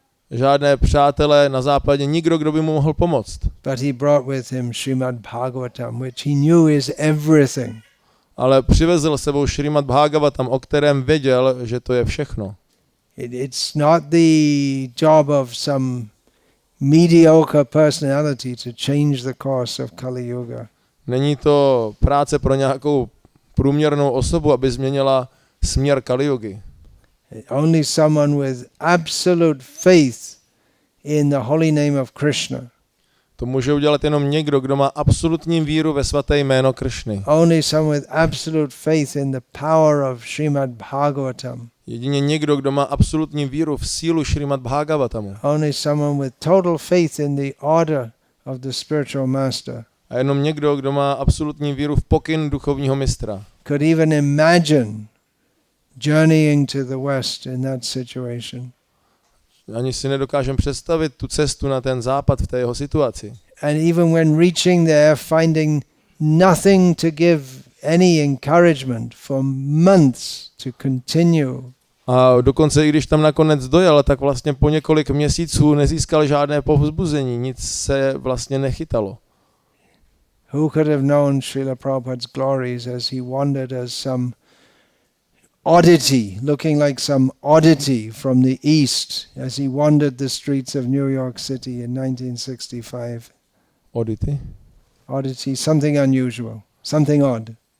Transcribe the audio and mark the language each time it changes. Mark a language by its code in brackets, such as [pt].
[cs] Žádné přátelé na západě, nikdo, kdo by mu mohl pomoct. [en] But he brought with him Srimad Bhagavatam, which he knew is everything. [cs] Ale přivezl sebou Srimad Bhagavatam, o kterém věděl, že to je všechno. [en] It's not the job of some mediocre personality to change the course of Kali Yuga. [cs] Není to práce pro nějakou průměrnou osobu, aby změnila směr Kali Yugy. [en] Only someone with absolute faith in the holy name of Krishna. [cs] To může udělat jenom někdo, kdo má absolutní víru ve svaté jméno Kršny. [en] Only someone with absolute faith in the power of Srimad Bhagavatam. [cs] Jedině někdo, kdo má absolutní víru v sílu Srimad Bhagavatamu. [en] Only someone with total faith in the order of the spiritual master. [cs] A jenom někdo, kdo má absolutní víru v pokyn duchovního mistra. [en] Could even imagine journeying to the West in that situation. [cs] Ani si nedokážeme představit tu cestu na ten západ v té jeho situaci. [en] And even when reaching there, finding nothing to give any encouragement for months to continue. [cs] A dokonce i když tam nakonec dojel, tak vlastně po několik měsíců nezískal žádné povzbuzení, nic se vlastně nechytalo. [en] Who could have known Srila Prabhupada's glories as he wandered as some oddity, looking like some oddity from the East, as he wandered the streets of New York City in 1965. Oddity? Oddity, something unusual, something odd.